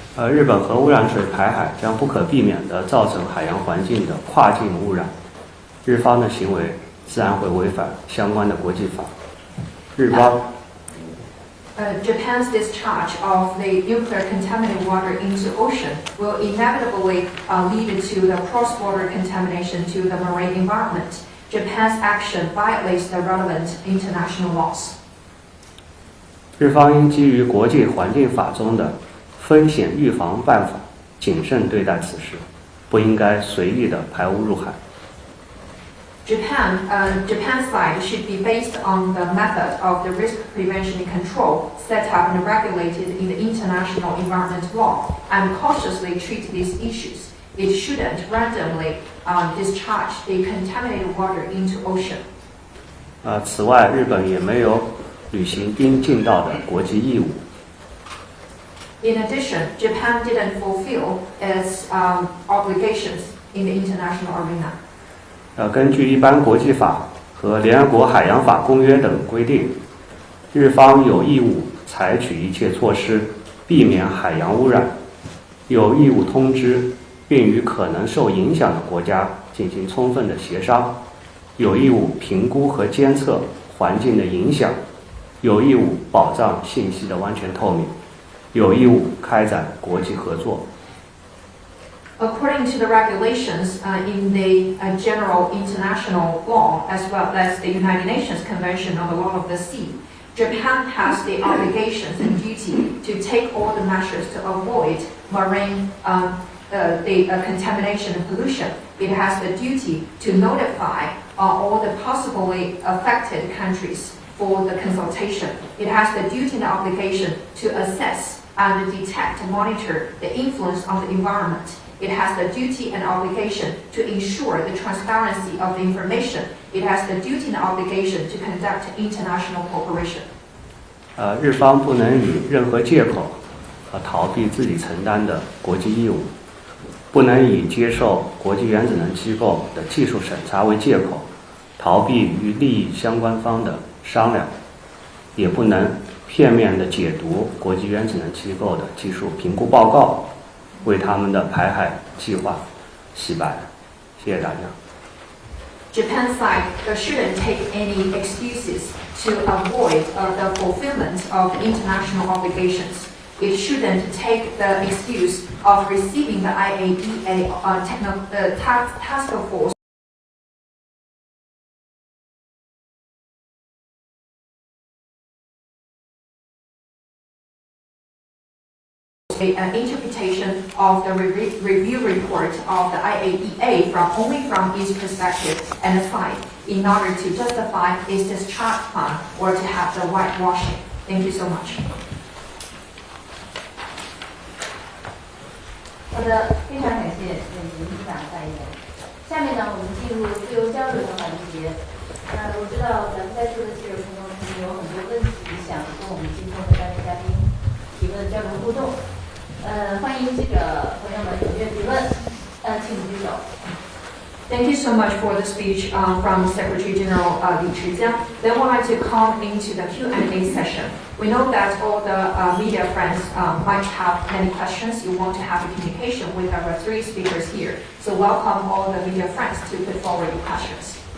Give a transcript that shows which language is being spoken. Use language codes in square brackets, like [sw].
[zh] 日本核污染水排海将不可避免地造成海洋环境的跨境污染，日方的行为自然会违反相关的国际法。日方 [en] Japan's discharge of the nuclear contaminated water into ocean will inevitably lead to the cross-border contamination to the marine environment. Japan's action violates the relevant international laws. [zh] 日方应基于国际环境法中的风险预防办法，谨慎对待此事，不应该随意的排污入海。 [en] Japan's side should be based on the method of the risk prevention and control set up and regulated in the international environment law and cautiously treat these issues. It shouldn't randomly discharge the contaminated water into ocean. [zh] 此外，日本也没有履行应尽到的国际义务。 [en] In addition, Japan didn't fulfill its obligations in the international arena. [zh] 根据一般国际法和联合国海洋法公约等规定，日方有义务采取一切措施，避免海洋污染，有义务通知并与可能受影响的国家进行充分的协商，有义务评估和监测环境的影响，有义务保障信息的完全透明，有义务开展国际合作。 [en] According to the regulations in the general international law, as well as the United Nations Convention on the Law of the Sea, Japan has the obligations and duty to take all the measures to avoid marine contamination and pollution. It has the duty to notify all the possibly affected countries for the consultation. It has the duty and obligation to assess and detect and monitor the influence on the environment. It has the duty and obligation to ensure the transparency of the information. It has the duty and obligation to conduct international cooperation. [zh] 日方不能以任何借口逃避自己承担的国际义务，不能以接受国际原子能机构的技术审查为借口，逃避与利益相关方的商量，也不能片面的解读国际原子能机构的技术评估报告，为他们的排海计划洗白。谢谢大家。 [en] Japan's side shouldn't take any excuses to avoid the fulfillment of international obligations. It shouldn't take the excuse of receiving the IAEA task force an interpretation of the review report of the IAEA only from its perspective and side in order to justify its discharge plan or to have the whitewashing. Thank you so much. [zh] 好的，非常感谢李秘书长发言。下面呢，我们进入自由交流的环节。我知道咱们在座的记者朋友肯定有很多问题想跟我们今天的3位嘉宾提问交流互动。欢迎记者朋友们踊跃提问。请举手。 [en] Thank you so much for the speech from Secretary General Li Zhijiang. Then we'd like to come into the Q&A session. We know that all the media friends might have many questions. You want to have a communication with our 3 speakers here. So welcome all the media friends to put forward your questions.